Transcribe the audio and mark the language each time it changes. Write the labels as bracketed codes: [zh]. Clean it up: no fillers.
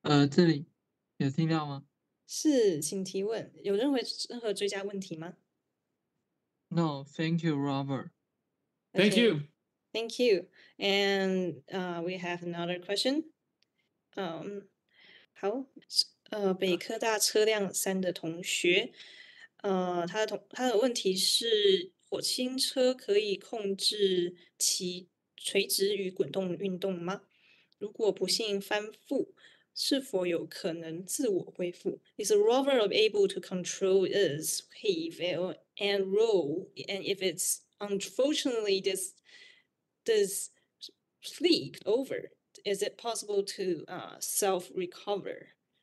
[zh] 这里有听到吗？是，请提问。有任何追加问题吗？ [en] No, thank you, Robert. Thank you. Thank you. And we have another question. [zh] 好，北科大车辆3的同学，他的问题是：火星车可以控制其垂直与滚动运动吗？如果不幸翻覆，是否有可能自我恢复 ？ [en] Is a rover able to control its heave and roll? And if it's unfortunately this flip over, is it possible to self-recover?